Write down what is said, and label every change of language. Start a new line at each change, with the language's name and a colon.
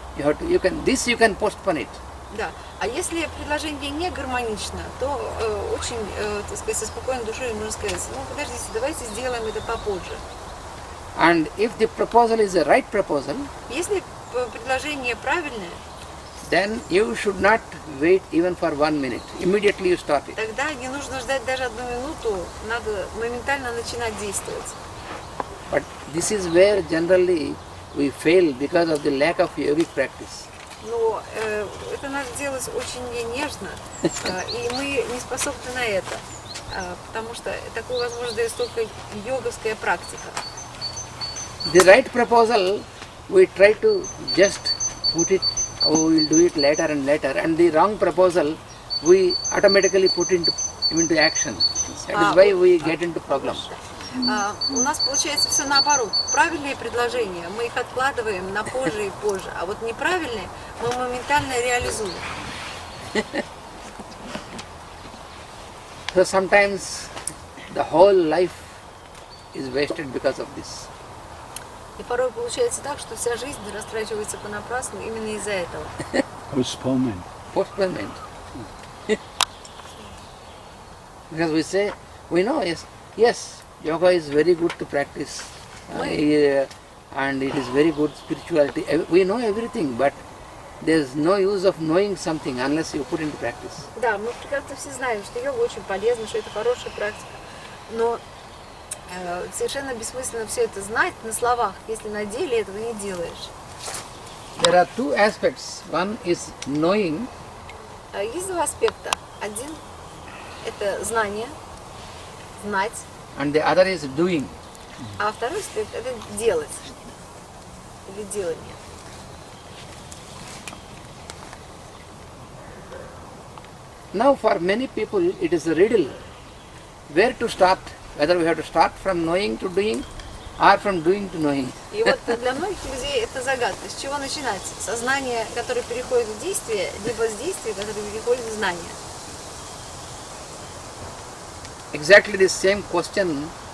English: You can postpone it.
Russian: Да. А если предложение не гармонично, то очень, так сказать, со спокойной душой можно сказать, подождите, давайте сделаем это попозже.
English: And if the proposal is a right proposal,
Russian: если предложение правильное,
English: then you should not wait even for 1 minute. Immediately you start it.
Russian: Тогда не нужно ждать даже 1 минуту, надо моментально начинать действовать.
English: But this is where generally we fail because of the lack of yogic practice.
Russian: Но это надо делать очень нежно, и мы не способны на это, потому что такую возможность дает только йоговская практика.
English: The right proposal, we try to just put it, we will do it later, and the wrong proposal, we automatically put into action. That is why we get into problem.
Russian: У нас получается все наоборот. Правильные предложения мы их откладываем на позже и позже, а вот неправильные мы моментально реализуем.
English: So sometimes the whole life is wasted because of this.
Russian: И порой получается так, что вся жизнь растрачивается понапрасну именно из-за этого.
English: Postponement. Because we say, we know, yes, yoga is very good to practice, and it is very good spirituality. We know everything, but there is no use of knowing something unless you put into practice.
Russian: Да, мы прекрасно все знаем, что йога очень полезна, что это хорошая практика, но совершенно бессмысленно все это знать на словах, если на деле этого не делаешь.
English: There are two aspects. One is knowing.
Russian: Есть два аспекта. Один – это знание, знать,
English: And the other is doing.
Russian: а второй аспект – это делать или делание.
English: Now for many people it is a riddle where to start, whether we have to start from knowing to doing or from doing to knowing.
Russian: И вот для многих людей это загадка. С чего начинать? Со знания, которое переходит в действие, либо с действия, которое переходит в знание.
English: Exactly the same question